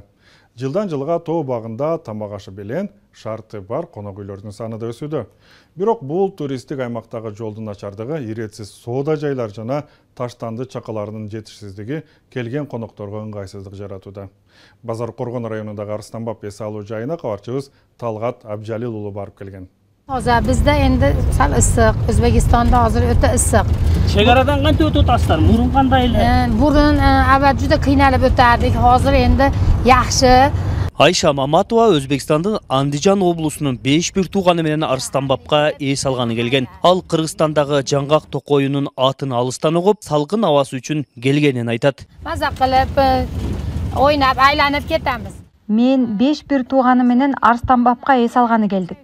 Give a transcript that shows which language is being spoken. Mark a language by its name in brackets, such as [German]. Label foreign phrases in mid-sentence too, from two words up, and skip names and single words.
[Kyrgyz] Жылдан жылга тоо багында тамак ашы белен шарты бар конок үйлөрдүн саны да өсүүдө. Бирок бул туристтик аймактагы жолдун начардыгы, иретсиз соода жайлар жана таштанды чакаларынын жетишсиздиги келген конокторго ыңгайсыздык жаратууда. Базар Коргон районундагы Арыстанбап эс алуу жайына кабарчыбыз Талгат Абжалил уулу барып келген. [Uzbek] Hozir bizda endi sal issiq, O'zbekistonda hozir o'ta issiq. Chegaradan qancha o'tib o'tasizlar? Burun qanday? Burun avval juda qiynalib o'tardik, hozir endi yaxshi. [Kyrgyz] Ayşa Mamatova Özbekistan'ın Andijan облусунун 5 тууганы менен Арыстанбапка эс алганы келген. Ал Кыргызстандагы жаңгак токоюнун атын алыстан угуп, салкын абасы үчүн келгенин айтат. Маза кылып, ойнап, айланып кетебиз. Мен 5 тууганы менен Арыстанбапка эс алганы келдик.